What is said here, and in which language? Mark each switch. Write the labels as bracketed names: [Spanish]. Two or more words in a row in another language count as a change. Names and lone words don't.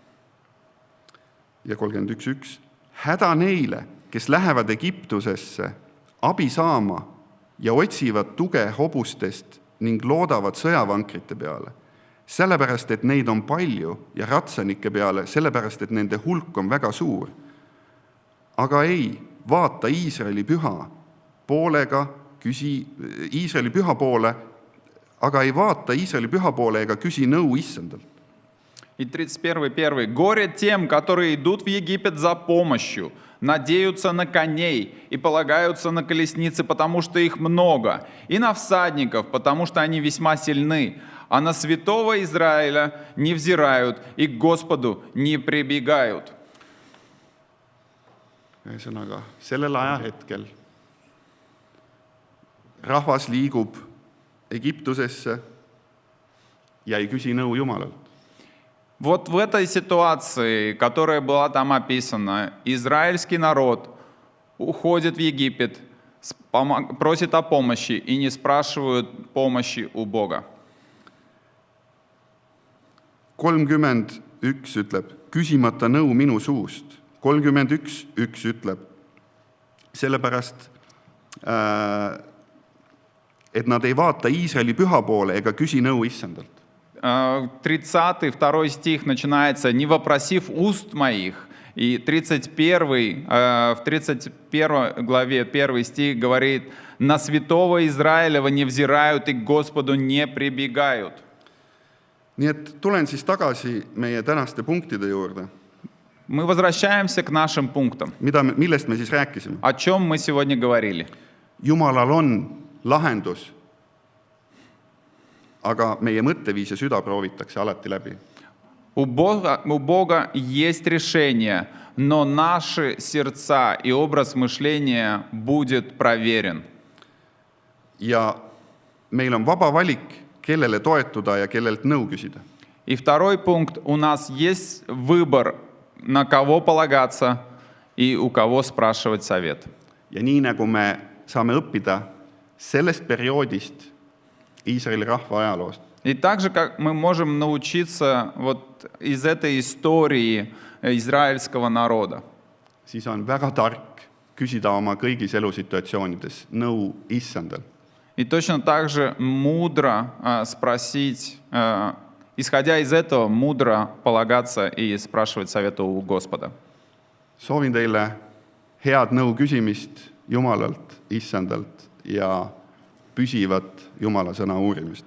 [Estonian] Ja 31. Häda neile, kes lähevad Egiptusesse abi saama ja otsivad tuge hobustest ning loodavad sõjavankrite peale. Sellepärast, et neid on palju ja ratsanike peale, sellepärast, et nende hulk on väga suur. Aga ei vaata Iisraeli püha poole, aga ei vaata Iisraeli püha poole ega küsi nõu issandalt. [Russian] И 31.1. Горе тем, которые идут в Египет за помощью, надеются на коней и полагаются на колесницы, потому что их много, и на всадников, потому что они весьма сильны, а на святого Израиля не взирают и к Господу не прибегают. [Estonian] Ühesõnaga, sellel ajahetkel rahvas liigub Egiptusesse ja ei küsi nõu Jumalalt. [Russian] Вот в этой ситуации, которая была там описана, израильский народ уходит в Египет, просит о помощи и не спрашивают помощи у Бога. [Estonian] 31 ütleb, küsimata nõu minu suust. 31 ütleb, sellepärast, et nad ei vaata Iisraeli püha poole ega küsi nõu issandalt. [Russian] 32 стих начинается «Не вопросив уст моих». И 31, в 31 главе 1 стих говорит «На святого Израилева не взирают и к Господу не прибегают». [Estonian] Nii et tulen siis tagasi meie tänaste punktide juurde. [Russian] Мы возвращаемся к нашим пунктам. [Estonian] Millest me siis rääkisime? [Russian] О чем мы сегодня говорили? [Estonian] Jumalal on lahendus, aga meie mõtteviis ja süda proovitakse alati läbi. [Russian] У Бога есть решение, но наши сердца и образ мышления будет проверен. [Estonian] Ja meil on vaba valik, kellele toetuda ja kellelt nõu küsida. [Russian] И второй пункт, у нас есть выбор, на кого полагаться и у кого спрашивать совет. [Estonian] Ja nii nagu me saame õppida sellest perioodist Iisraeli rahva ajaloost, [Russian] И также, как мы можем научиться вот из этой истории израильского народа, [Estonian] siis on väga tark küsida oma kõigis elusituatsioonides nõu issandal. [Russian] и точно так же мудро спросить, исходя из этого, мудро полагаться и спрашивать совета у Господа. [Estonian] Soovin teile head nõu küsimist Jumalalt, issandalt ja püsivat Jumala sõna uurimist.